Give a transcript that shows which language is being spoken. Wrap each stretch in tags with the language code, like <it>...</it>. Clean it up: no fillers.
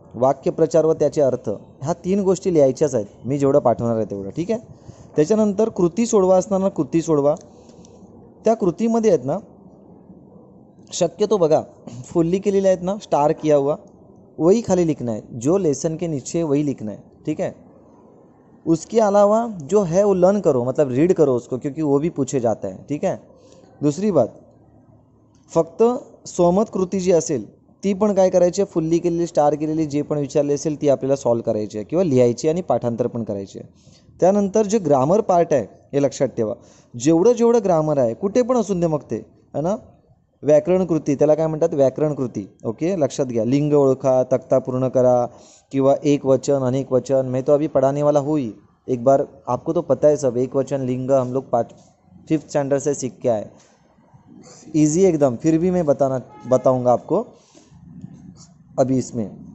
<mr>वाक्यप्रचार व त्याचे अर्थ, ह्या 3 गोष्टी लिहायच्याच आहेत, मी जेवढं पाठवणार आहे तेवढं, ठीक आहे. त्याच्यानंतर कृती सोडवा असताना कृती सोडवा. त्या कृतीमध्ये आहेत ना, शक्यतो बघा फुल्ली केलेल्या आहेत ना,</mr> <hi>स्टार किया हुआ वही खाली लिखना है, जो लेसन के नीचे वही लिखना है, ठीक है. उसके अलावा जो है वो लर्न करो, मतलब रीड करो उसको, क्योंकि वो भी पूछे जाता है, ठीक है.</hi> <mr>दुसरी बात, फक्त स्वमत कृती जी असेल ती पण काय करायची आहे, फुल्ली केलेली स्टार केलेली जे पण विचारले असेल ती आपल्याला सॉल्व करायची आहे किंवा लिहायची आणि पाठांतर पण करायची आहे. त्यानंतर जे ग्रामर पार्ट आहे हे लक्षात ठेवा, जेवढं ग्रामर आहे कुठे पण असून दे, मग ते</mr> <hi>है ना,</hi> <mr>व्याकरण कृती त्याला काय म्हणतात, व्याकरण कृती. ओके, लक्षात घ्या. लिंग ओळखा, तक्ता पूर्ण करा, किंवा एक वचन अनेक वचन.</mr> <hi>मैं तो अभी पढ़ाने वाला हुई, एक बार आपको तो पता है सब, एक वचन लिंग हम लोग 5th स्टैंडर्ड से सीख के आए, ईजी एकदम. फिर भी मैं बताऊंगा आपको अभी इसमें.</hi>